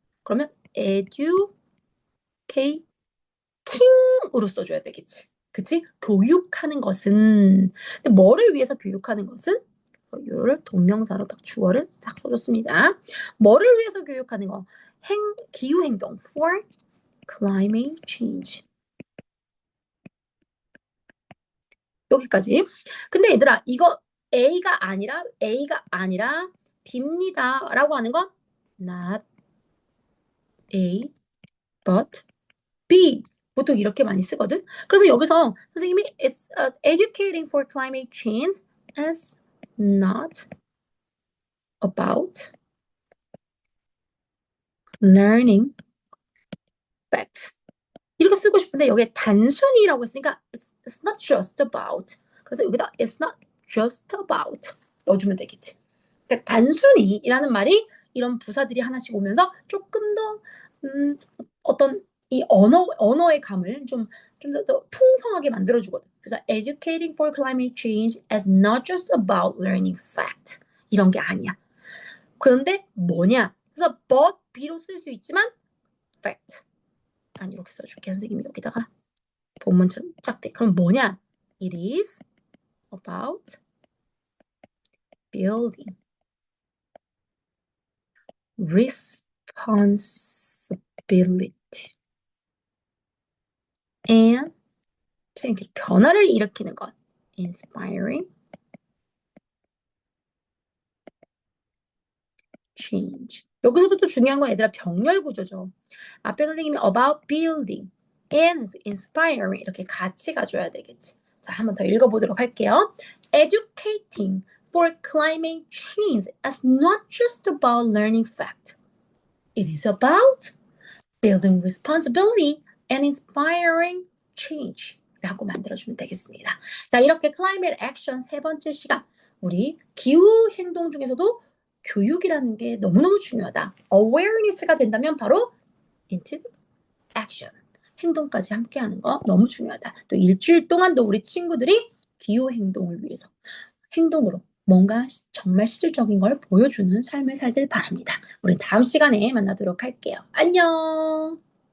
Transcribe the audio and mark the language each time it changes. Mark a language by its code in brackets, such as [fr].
[ko] 그러면 educating으로 써줘야 되겠지. 그치? 교육하는 것은. 근데 뭐를 위해서 교육하는 것은? 이거를 동명사로 딱 주어를 딱 써줬습니다. 뭐를 위해서 교육하는 거? [en] 기후행동 for climate change. [ko] 여기까지. 근데 얘들아, 이거 A가 아니라 B입니다 라고 하는 건 not A but B. 보통 이렇게 많이 쓰거든. 그래서 여기서 선생님이 [en] it's educating for climate change is not about learning facts. [ko] 이렇게 쓰고 싶은데 여기에 단순히라고 했으니까 [en] it's not just about. [ko] 그래서 여기다 [en] it's not just about [ko] 넣어주면 되겠지. 그러니까 단순히라는 말이 이런 부사들이 하나씩 오면서 조금 더 어떤 이 언어의 감을 좀 더 풍성하게 만들어주거든. [en] 그래서 educating for climate change is not just about learning fact. [ko] 이런 게 아니야. 그런데 뭐냐? 그래서 but, be로 쓸 수 있지만 fact. 난 이렇게 써줄게. 선생님이 여기다가 본문처럼 짝대. 그럼 뭐냐? [en] It is about building responsibility and [ko] 변화를 일으키는 것. [en] inspiring change. [ko] 여기서도 또 중요한 건 얘들아 병렬 구조죠. 앞에 선생님이 [en] about building and inspiring [ko] 이렇게 같이 가줘야 되겠지. 자, 한번 더 읽어보도록 할게요. [en] Educating for climate change is not just about learning fact. It is about building responsibility and inspiring change [ko] 라고 만들어주면 되겠습니다. 자, 이렇게 climate action 세 번째 시간, 우리 기후 행동 중에서도 교육이라는 게 너무너무 중요하다. awareness가 된다면 바로 into action, 행동까지 함께 하는 거 너무 중요하다. 또 일주일 동안도 우리 친구들이 기후 행동을 위해서 행동으로 뭔가 정말 실질적인 걸 보여주는 삶을 살길 바랍니다. 우리 다음 시간에 만나도록 할게요. 안녕.